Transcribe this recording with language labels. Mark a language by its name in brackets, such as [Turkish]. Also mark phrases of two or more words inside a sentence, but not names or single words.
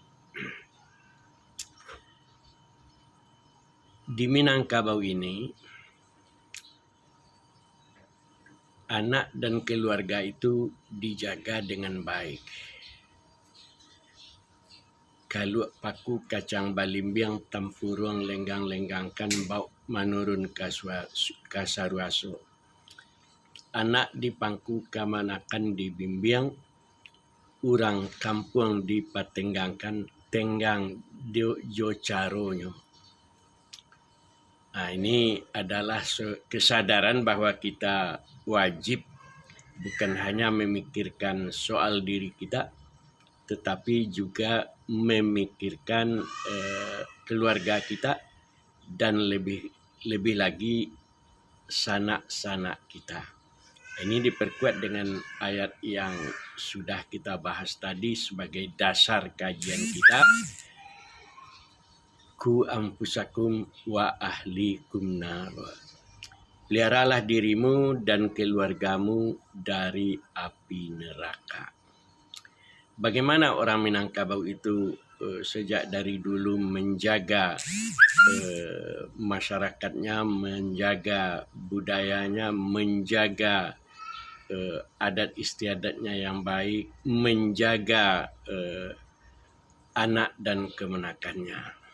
[Indonesian] Di Minangkabau ini, anak dan keluarga itu dijaga dengan baik. [Minangkabau] Kalau paku kacang balimbiang tampurung lenggang-lenggangkan bau manurun kasaruaso. Anak di pangku kamanakan dibimbing, urang kampung dipatenggangkan tenggang jo caronyo. [Indonesian] Nah, ini adalah kesadaran bahwa kita wajib bukan hanya memikirkan soal diri kita, tetapi juga memikirkan keluarga kita dan lebih lagi sanak-sanak kita. Ini diperkuat dengan ayat yang sudah kita bahas tadi sebagai dasar kajian kita. [Arabic] قوا أنفسكم وأهليكم نار. [Indonesian] Peliharalah dirimu dan keluargamu dari api neraka. Bagaimana orang Minangkabau itu sejak dari dulu menjaga masyarakatnya, menjaga budayanya, menjaga adat istiadatnya yang baik, menjaga anak dan kemenakannya.